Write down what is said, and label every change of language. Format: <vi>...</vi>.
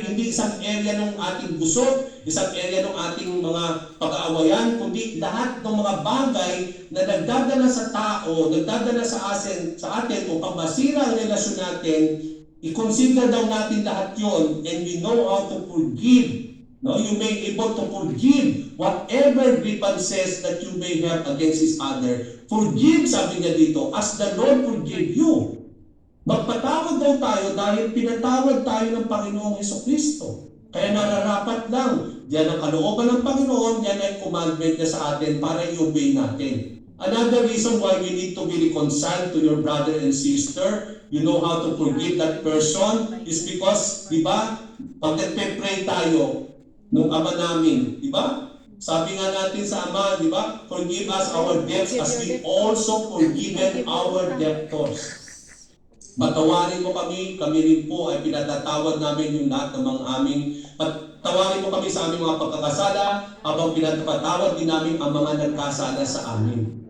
<tl>Hindi isang area ng ating gusot, isang area ng ating mga pag-aawayan, kundi lahat ng mga bagay na nagdadala sa tao, nagdadala sa atin upang masira ang relasyon natin, i-consider daw natin lahat yon,</tl> <en>and we know how to forgive. No, you may be able to forgive whatever grievances that you may have against each other. Forgive,</en> <tl>sabi niya dito,</tl> <en>as the Lord forgive you.</en> <tl>Magpatawad daw tayo dahil pinatawad tayo ng Panginoong Jesucristo. Kaya nararapat lang, diyan ang kalooban ng Panginoon, diyan ay commandment niya sa atin para i-obey natin.</tl> <en>Another reason why we need to be reconciled to your brother and sister, you know how to forgive that person, is because,</en> <tl>di ba, pag nagpe-pray tayo, nung Ama namin, di ba? Sabi nga natin sa Ama, di ba?</tl> <en>Forgive us our debts as we also forgiven our debtors.</en> <tl>Patawarin mo kami rin po ay pinatatawad namin yung lahat ng mga aming, patawarin mo kami sa aming mga pagkakasala habang pinatawad din namin ang mga nagkasala sa amin.</tl>